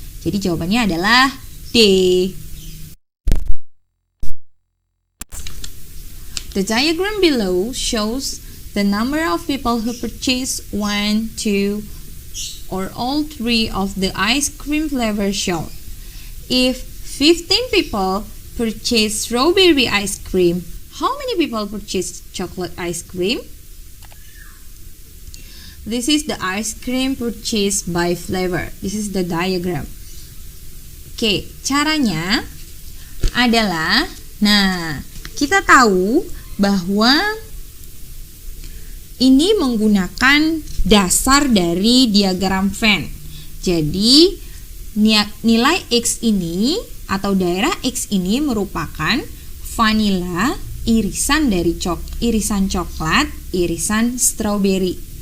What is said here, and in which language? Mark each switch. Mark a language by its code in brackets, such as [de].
[id] Jadi jawabannya adalah D. [en] The diagram below shows the number of people who purchase 1, 2, or all 3 of the ice cream flavor shown. If 15 people purchase strawberry ice cream, how many people purchase chocolate ice cream? This is the ice cream purchased by flavor. This is the diagram. [id] Oke, caranya adalah, nah, kita tahu bahwa ini menggunakan dasar dari diagram Venn. Jadi nilai X ini atau daerah X ini merupakan vanila, irisan dari irisan coklat, irisan stroberi.